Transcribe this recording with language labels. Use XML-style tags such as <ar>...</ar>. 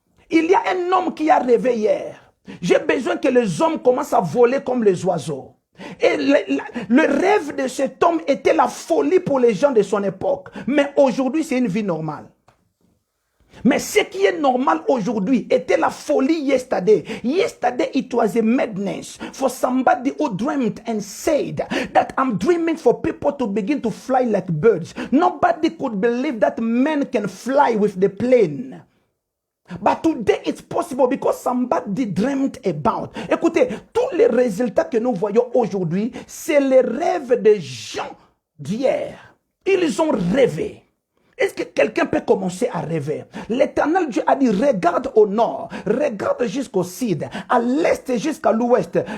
<fr>Il y a un homme qui a rêvé hier. J'ai besoin que les hommes commencent à voler comme les oiseaux. Et le rêve de cet homme était la folie pour les gens de son époque. Mais aujourd'hui, c'est une vie normale. Mais ce qui est normal aujourd'hui était la folie yesterday.</fr> <en>Yesterday it was a madness for somebody who dreamed and said that I'm dreaming for people to begin to fly like birds. Nobody could believe that men can fly with the plane. But today it's possible because somebody dreamed about.</en> <fr>Écoutez, tous les résultats que nous voyons aujourd'hui, c'est les rêves des gens d'hier. Ils ont rêvé. Est-ce que quelqu'un peut commencer à rêver? L'Éternel Dieu a dit, regarde au nord, regarde jusqu'au sud, à l'est et jusqu'à l'ouest.</fr>